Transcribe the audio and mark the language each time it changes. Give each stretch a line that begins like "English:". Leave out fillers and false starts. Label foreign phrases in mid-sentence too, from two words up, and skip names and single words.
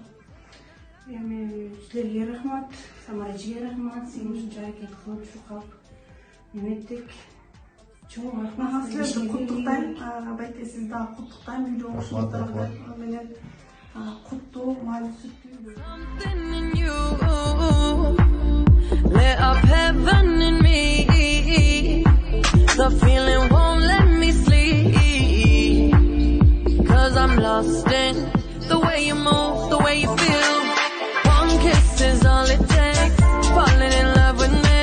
Kyrgyz: Эми силерге рахмат, Самара эжеге рахмат, сен ушунча аракет кылып чуркап эметтик. Чоң рахмат. Силерди куттуктайм, байке сиз дагы куттуктайм, үйдө болушуңуздар менен куттуу, маалым сүттүү.
English: Lit up heaven in me. The feeling won't let me sleep. 'Cause I'm lost in the way you move, the way you feel. One kiss is all it takes. Falling in love with me.